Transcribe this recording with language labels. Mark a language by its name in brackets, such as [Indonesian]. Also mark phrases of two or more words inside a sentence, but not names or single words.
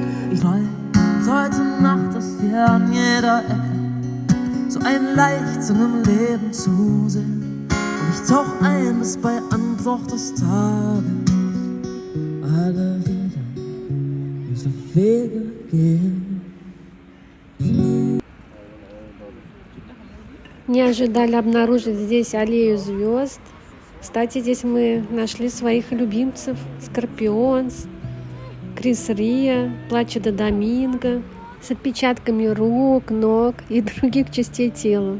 [German] Ich weiß heute Nacht, dass wir an jeder Ecke so ein Leichtsinn im Leben zusehen. Und ich tauch ein, bis bei Anbruch des Tages alle wieder unsere Wege gehen. [Russian] Не ожидали обнаружить здесь аллею звезд. Кстати, здесь мы нашли своих любимцев. Скорпионс, Крис Рия, Плача-де Доминго, с отпечатками рук, ног и других частей тела.